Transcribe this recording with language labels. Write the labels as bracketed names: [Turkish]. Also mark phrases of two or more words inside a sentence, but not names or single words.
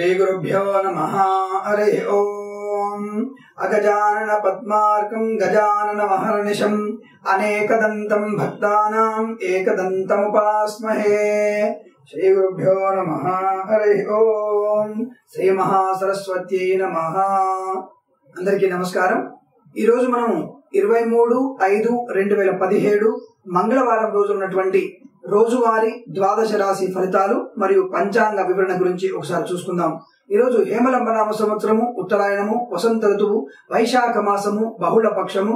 [Sanskrit] श्रीगुरुभ्यो नमः। हरि ओम। अगजानन पद्मार्कं गजाननमहर्निशम् अनेकदन्तं भक्तानां एकदन्तमुपास्महे। श्रीगुरुभ्यो नमः। हरि ओम। श्री महासरस्वत्यै नमः। [Telugu] అందరికీ నమస్కారం। ఈ రోజు మనం 23/5/2017 మంగళవారం రోజు ఉన్నటువంటి రోజువారీ ద్వాదశ రాశి ఫలితాలు మరియు పంచాంగ వివరణ గురించి ఒకసారి చూసుకుందాం। ఈ రోజు హేమలంబనామ సంవత్సరము, ఉత్తరాయణము, వసంత ఋతువు, వైశాఖ మాసము, బహుళ పక్షము।